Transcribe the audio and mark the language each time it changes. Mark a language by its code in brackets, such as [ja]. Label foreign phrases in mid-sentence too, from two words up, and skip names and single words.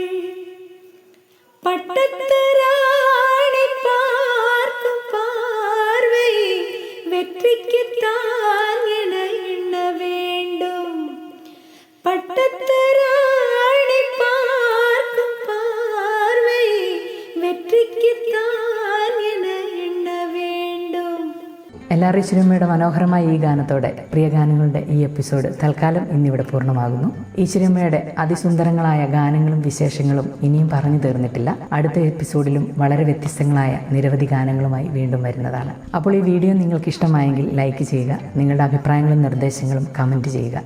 [ta] பட்டத்து ராணி பார்க்கும் பார்வை வெற்றிக்குத்தான் என எண்ண வேண்டும். பட்டத்து ராணி பார்க்கும் பார்வை வெற்றிக்குத்தான் என எண்ண வேண்டும். [ml] LR ഈശ്വരമ്മയുടെ മനോഹരമായ ഈ ഗാനത്തോടെ പ്രിയ ഗാനങ്ങളുടെ ഈ എപ്പിസോഡ് തൽക്കാലം ഇന്നിവിടെ പൂർണ്ണമാകുന്നു. ഈശ്വരമ്മയുടെ അതിസുന്ദരങ്ങളായ ഗാനങ്ങളും വിശേഷങ്ങളും ഇനിയും പറഞ്ഞു തീർന്നിട്ടില്ല. അടുത്ത എപ്പിസോഡിലും വളരെ വ്യത്യസ്തങ്ങളായ നിരവധി ഗാനങ്ങളുമായി വീണ്ടും വരുന്നതാണ്. അപ്പോൾ ഈ വീഡിയോ നിങ്ങൾക്ക് ഇഷ്ടമായെങ്കിൽ ലൈക്ക് ചെയ്യുക. നിങ്ങളുടെ അഭിപ്രായങ്ങളും നിർദ്ദേശങ്ങളും കമൻറ്റ് ചെയ്യുക.